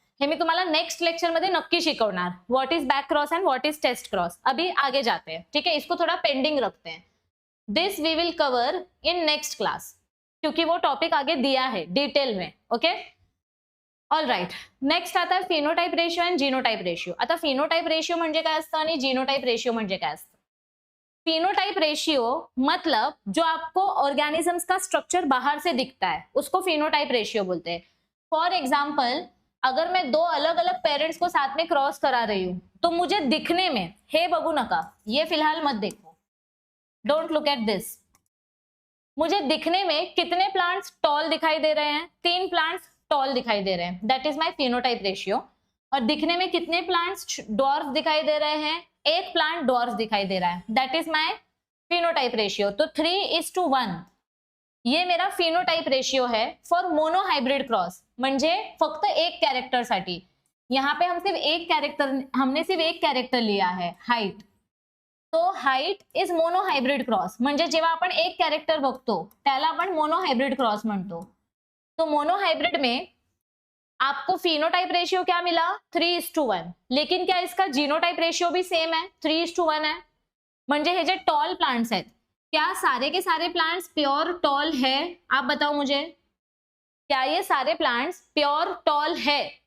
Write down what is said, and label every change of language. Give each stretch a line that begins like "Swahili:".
Marathi: हे मी तुम्हाला next lecture मध्ये नक्की शिकवणार,
English: What is back cross and what is test cross.
Hindi: अभी आगे जाते हैं, ठीक है, इसको थोड़ा पेंडिंग रखते हैं।
English: this we will cover in next class,
Hindi: क्योंकि वो टॉपिक आगे दिया है डिटेल में।
English: okay, all right,
Marathi: नेक्स्ट आता है phenotype ratio end genotype ratio. आता फिनोटाइप रेशियो म्हणजे काय असतं आणि जीनोटाइप रेशियो म्हणजे काय असतं
Hindi: फिनोटाइप रेशियो मतलब जो आपको ऑर्गेनिजम्स का स्ट्रक्चर बाहर से दिखता है उसको फिनोटाइप रेशियो बोलते हैं। फॉर एग्जाम्पल, अगर मैं दो अलग अलग पेरेंट्स को साथ में क्रॉस करा रही हूं तो मुझे दिखने में,
Marathi: हे बगू नका,
Hindi: ये फिलहाल मत देखो,
English: don't look at this,
Hindi: मुझे दिखने में कितने प्लांट्स टॉल दिखाई दे रहे हैं? 3 प्लांट्स टॉल दिखाई दे रहे हैं,
English: That is my phenotype ratio.
Hindi: और दिखने में कितने प्लांट्स डॉर्फ दिखाई दे रहे हैं? 1 प्लांट डॉर्फ दिखाई दे रहा है,
English: That is my phenotype ratio.
Hindi: तो 3:1 ये मेरा फिनोटाइप रेशियो है फॉर मोनोहाइब्रिड क्रॉस,
Marathi: म्हणजे फक्त एक कॅरेक्टरसाठी।
Hindi: यहाँ पे हमने सिर्फ एक कॅरेक्टर लिया है, हाइट।
Marathi: तो
English: height is monohybrid cross,
Marathi: म्हणजे जेव्हा आपण एक कॅरेक्टर बघतो त्याला आपण मोनोहाइब्रिड क्रॉस म्हणतो।
Hindi: तो मोनोहाइब्रिड में आपको फिनोटाइप रेशियो क्या मिला? 3:1। लेकिन क्या इसका जीनोटाइप रेशियो भी सेम है? 3:1 है।
Marathi: म्हणजे हे जे टॉल प्लांट्स आहेत,
Hindi: क्या सारे के सारे प्लांट्स प्योर टॉल है? आप बताओ मुझे, क्या ये सारे प्लांट्स प्योर टॉल है?